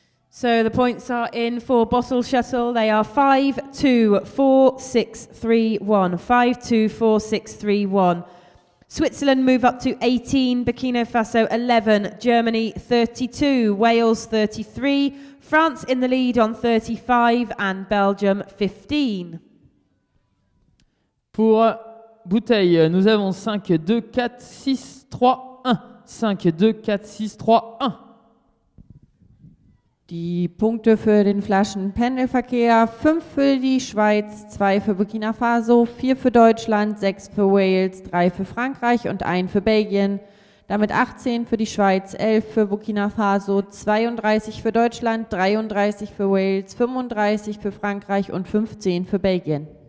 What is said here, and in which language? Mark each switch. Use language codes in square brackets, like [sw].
[en] So the points are in for Bottle Shuttle. They are 5-2, 4-6-3-1. 5-2, 4-6-3-1. Switzerland move up to 18, Burkina Faso 11, Germany 32, Wales 33, France in the lead on 35 and Belgium 15. [fr] Pour bouteille, nous avons 5, 2, 4, 6, 3, 1. 5, 2, 4, 6, 3, 1. [de] Die Punkte für den Flaschenpendelverkehr: 5 für die Schweiz, 2 für Burkina Faso, 4 für Deutschland, 6 für Wales, 3 für Frankreich und 1 für Belgien. Damit 18 für die Schweiz, 11 für Burkina Faso, 32 für Deutschland, 33 für Wales, 35 für Frankreich und 15 für Belgien.